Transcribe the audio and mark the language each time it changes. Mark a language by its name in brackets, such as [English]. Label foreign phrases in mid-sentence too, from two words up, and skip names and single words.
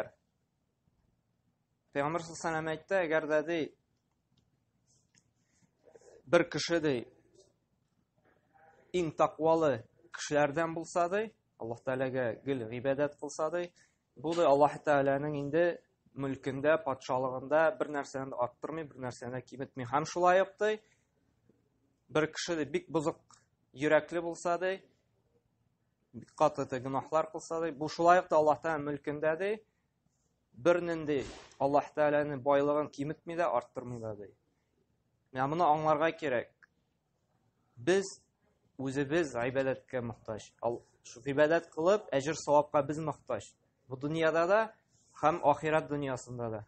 [Uzbek] Payg'ambar sollallohu alayhi vasallam aytdi, agarda bir kishi eng taqvoli kishilardan bo'lsa, Alloh taolaga gil ibodat qilsa, bu Alloh taolaning endi mulkida, podsholig'ida bir narsani orttirmay, bir narsani kemitmay ham shulayapti. Bir kishi bek buzuq yurakli bo'lsa, qattiq gunohlar qilsa, bu shulayapti Alloh taolaning mulkida [Tatar] бернинди Аллаһ Тәгаләнең байлыгын киметми дә, арттырмый да ди. Менә моны аңларга кирәк. Без үзебез гыйбадәткә мохтаҗ. Шу гыйбадәт кылып, әҗр савапка без мохтаҗ. Бу дөньяда да һәм ахират дөньясында да.